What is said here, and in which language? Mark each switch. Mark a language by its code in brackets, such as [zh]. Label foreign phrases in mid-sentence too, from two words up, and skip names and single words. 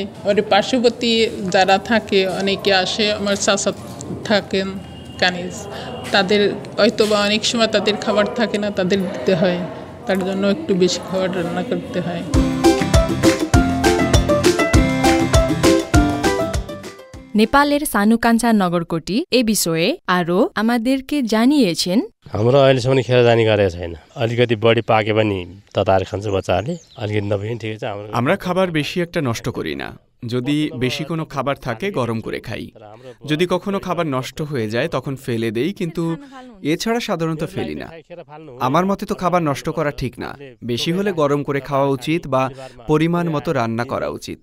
[bn] আর পার্শ্ববর্তী যারা থাকে, অনেকে আসে, আমার চাচা থাকেন কানিজ, তাদের হয়তো বা অনেক সময় তাদের খাবার থাকে না, তাদের দিতে হয়, তার জন্য একটু বেশি খাবার রান্না করতে হয়। নেপালের सानुकाञ्चा नगरकोटी এ বিষয়ে আরো আমাদেরকে জানিয়েছেন। [ne] हाम्रो अहिलेसम्म खेर जाने गरेको छैन। अलिकति बढी पाके पनि तताएर खान्छ बच्चाहरूले, अलिकति नपाए पनि ठिकै छ। [bn] আমরা খাবার বেশি একটা নষ্ট করি না। যদি বেশি কোনো খাবার থাকে গরম করে খাই। যদি কখনো খাবার নষ্ট হয়ে যায় তখন ফেলে দেই, কিন্তু এছাড়া সাধারণত ফেলি না। আমার মতে তো খাবার নষ্ট করা ঠিক না। বেশি হলে গরম করে খাওয়া উচিত বা পরিমাণ মতো রান্না করা উচিত।